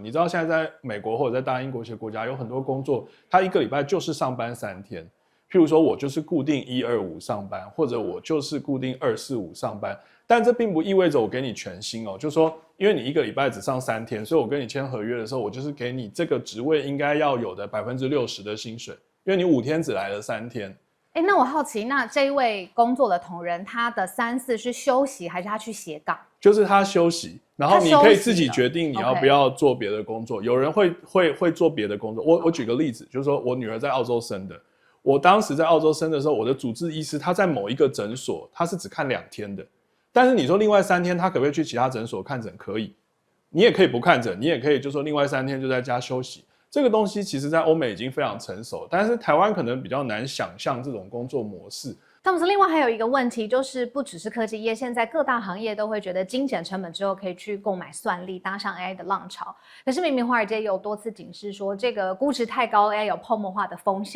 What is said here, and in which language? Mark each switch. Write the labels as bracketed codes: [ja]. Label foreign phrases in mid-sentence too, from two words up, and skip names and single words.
[zh] 你知道現在在美國或者在大英國協國家有很多工作，他一個禮拜就是上班3天。譬如說，我就是固定1、2、5上班，或者我就是固定2、4、5上班。但這並不意味着我給你全薪哦，就是說，因為你一個禮拜只上3天，所以我跟你簽合約的時候，我就是給你這個職位應該要有的60%的薪水，因為你5天只來了3天。那我好奇，那這一位工作的同仁，他的3、4是休息還是他去斜槓？就是他休息，然後你可以自己決定你要不要做別的工作。有人會做別的工作。我舉個例子，就是說我女兒在澳洲生的，我當時在澳洲生的時候，我的主治醫師他在某一個診所，他是只看2天的。但是你說另外3天他可不可以去其他診所看診？可以，你也可以不看診，你也可以就說另外3天就在家休息。這個東西其實在歐美已經非常成熟，但是台灣可能比較難想象這種工作模式。湯姆斯，另外還有一個問題，就是不只是科技業，現在各大行業都會覺得精簡成本之後可以去購買算力，搭上 AI 的浪潮。可是明明華爾街也有多次警示說，這個估值太高 ，AI 有泡沫化的風險。